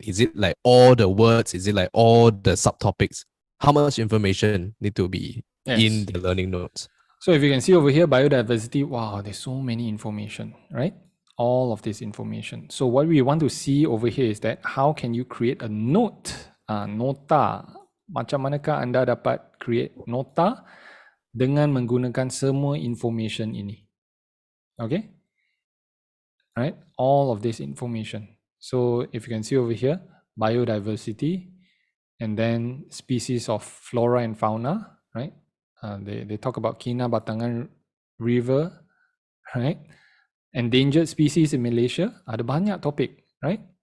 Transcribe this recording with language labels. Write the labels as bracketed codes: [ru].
[en] Is it like all the words? Is it like all the subtopics? How much information need to be in the learning notes? So if you can see over here, biodiversity, wow, there's so many information, right? All of this information. So what we want to see over here is that how can you create a note, nota? [ms] Macam manakah anda dapat create nota dengan menggunakan semua information ini? [en] Okay? Right? All of this information. So if you can see over here, biodiversity, and then species of flora and fauna, right? They talk about Kina Batangan River, right? Endangered species in Malaysia. [ms] Ada banyak topik, [en] right?